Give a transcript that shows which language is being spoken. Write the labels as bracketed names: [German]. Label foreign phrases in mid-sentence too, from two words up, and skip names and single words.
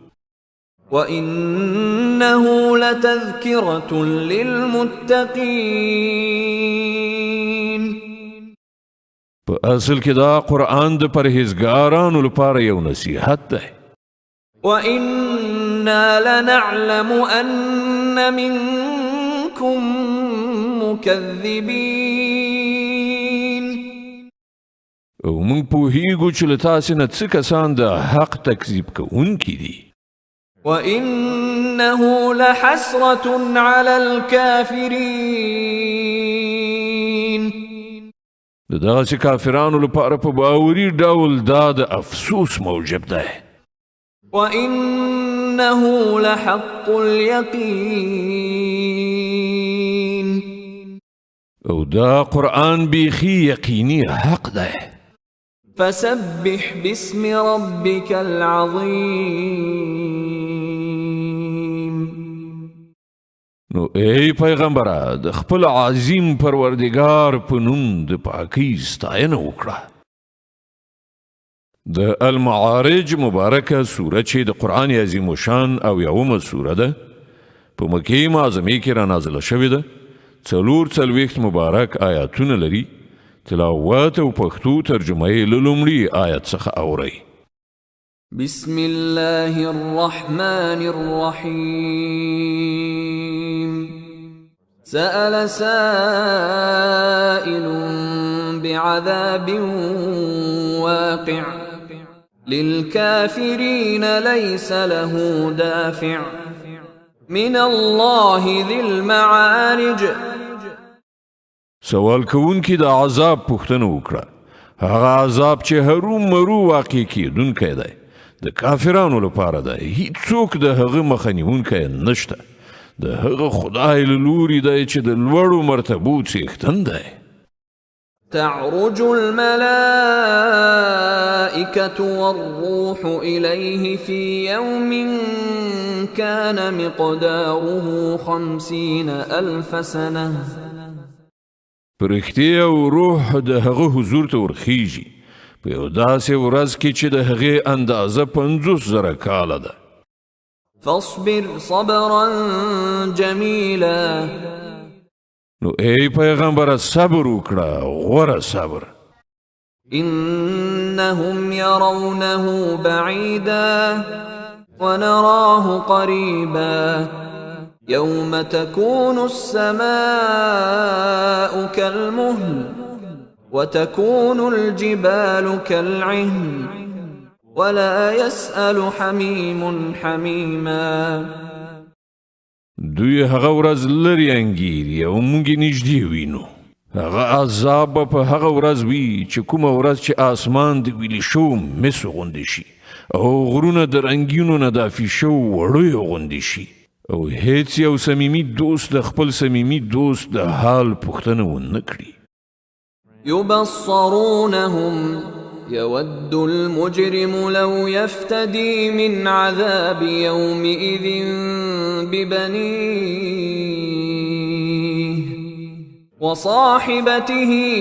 [Arabic] وإنه لتذكرة للمتقين. [Pashto] په اصل کې دا قرآن د پرهیزګارانو لپاره یو نصیحت دی. [Arabic] وإنا لنعلم أن منكم مكذبين. [Pashto] او موږ پوهیږو چې له تاسې نه څه کسان د حق تکذیب کوونکي دي. [Arabic] وإنه لحسرة على الكافرين. [Pashto] د دغسې کافرانو لپاره په باوري ډول دا د افسوس موجب دی. [Arabic] وإنه لحق اليقين. [Pashto] او دا قرآن بیخي یقیني حق دی. [Arabic] فسبح باسم ربك العظيم. [Pashto] نو ای پیغمبره د خپل عظیم پروردگار په نوم د پاکۍ ستاینه وکړه. د المعارج مبارکه سوره چې د قرآن عظیم شان او یومه سوره ده په مکې معظمې کې را نازله شوې ده. 440 مبارک آیاتونه لري. تلاوت او پښتو ترجمه یې له لومړي آیت څخه اورئ. [Arabic] بسم الله الرحمن الرحيم. سأل سائل بعذاب واقع للكافرين ليس له دافع من الله ذي المعارج. [Pashto] سوال کوونکی د عذاب پوښتنه وکړه. هغه عذاب چې هرو مرو واقع کیدونکی دی د کافرانو لپاره ده. هیڅوک د هغه مخه نیونکی نشته. د هغه خدای له لوري دی چې د لوړو مرتبو څښتن دی. [Arabic] تعرج الملائكة والروح إليه في يوم كان مقداره 50,000 سنة. [Pashto] پرښتې او روح د هغه حضور ته ورخیږي په یو داسې ورځ کې چې د هغې اندازه 50,000 کاله ده. [Arabic] فاصبر صبرا جميلا. [Pashto] نو ای پیغمبره صبر وکړه غوره صبر. [Arabic] إنهم يرونه بعيدا ونراه قريبا يوم تكون السماء كالمهل وتكون الجبال كالعهن ولا يسأل حميم حميما. [Pashto] دوی هغه ورځ لرې انګیري او موږ یې نږدې وینو. هغه عذاب به په هغه ورځ وي چې کومه ورځ چې آسمان د ویلې شو مسو غوندې شي او غرونه د رنګینو نه دافي شو وړیو غوندې شي او هیڅ یو صمیمي دوست د خپل صمیمي دوست د حال پوښتنه ونه کړي. [Arabic] يبصرونهم يود المجرم لو يفتدي من عذاب يومئذ ببنيه وصاحبته